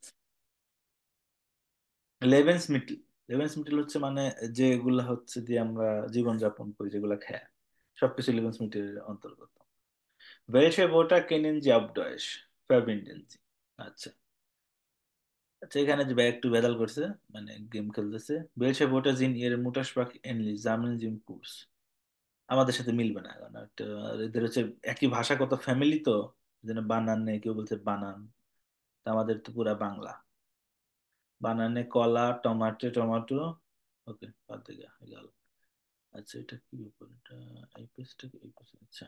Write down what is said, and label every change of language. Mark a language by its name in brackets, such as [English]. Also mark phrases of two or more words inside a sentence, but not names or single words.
[Bangla] লেভেন্স মিটল, লেভেন্স মিটল হচ্ছে মানে যেগুলা হচ্ছে দিয়ে আমরা জীবন যাপন করি, যেগুলা খায়, সবকিছু লেভেন্স মিটলের অন্তর্গত। [German] Welche Wörter kennen Sie auf Deutsch? Verbinden Sie. [Bangla] আচ্ছা, আচ্ছা, এখানে যে ভাই একটু ভেজাল করছে, মানে গেম খেলতেছে। [German] Welche Wörter sind Ihre Muttersprache ähnlich? Sammeln Sie im Kurs. [Bangla] আমাদের সাথে মিলবে না, কারণ এদের হচ্ছে একই ভাষাগত ফ্যামিলি তো, যেন বানান নেই, কেউ বলছে বানান। তা আমাদের তো পুরা বাংলা। বানানে কলা, টমাটো টমাটো। ওকে, বাদ দিয়ে গেল। আচ্ছা, এটা কি ব্যাপার, এটা এই পেজটা কি, এই পেজ, আচ্ছা।